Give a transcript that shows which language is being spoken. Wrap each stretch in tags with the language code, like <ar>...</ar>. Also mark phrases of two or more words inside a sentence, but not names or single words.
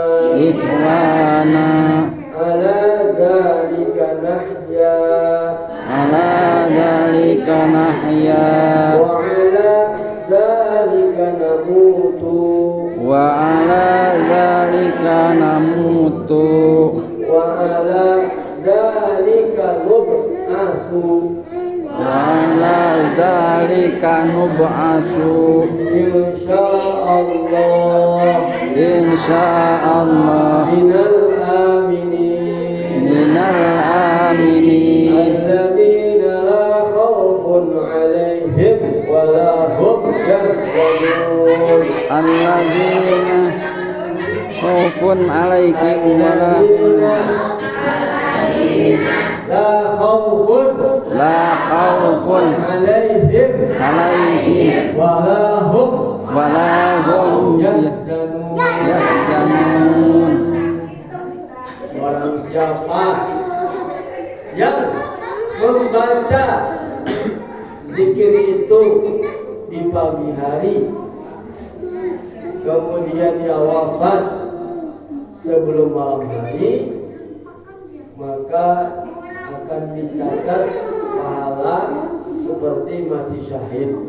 <ar>على ذلك نحيا على ذلك نحيا وعلى ذلك نموت وعلى ذلك نموت وعلى ذلك نبعث وعلى ذلك نبعث إن شاء الله من الآمنين الذين لا خوف عليهم ولا هم يحزنون الذين خوف عليهم ولا خوف عليهم ولا هم يحزنون.</ar> <id>Barang siapa yang membaca zikir itu di pagi hari kemudian dia wafat sebelum malam hari, maka akan dicatat pahala seperti mati syahid.</id>